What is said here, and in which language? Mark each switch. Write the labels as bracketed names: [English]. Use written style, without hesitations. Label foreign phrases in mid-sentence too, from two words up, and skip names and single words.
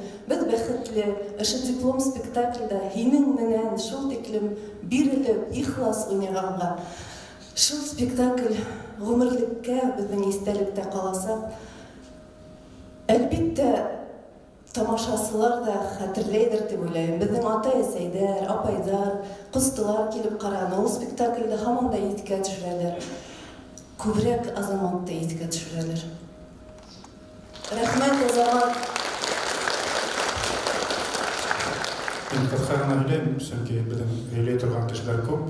[Bashkir] Без бәхетле, ошо диплом спектакльдә һинең менән шул тиклем бирелеп, ихлас уйнаганга. Шул спектакль гомерлеккә безнең истәлектә каласа. Әлбиттә, тамашасылар да хәтерләйдер дип уйлайм. Безнең ата-әсәйдәр, апайдар, кыстылар килеп караны. Ул спектакльдә һаман да искә төшерәләр. Күбрәк Азаматты искә төшерәләр. Рәхмәт, Азамат. Мин кыскарына һөйләйм, чөнки безнең һөйләй торган кешеләр күп.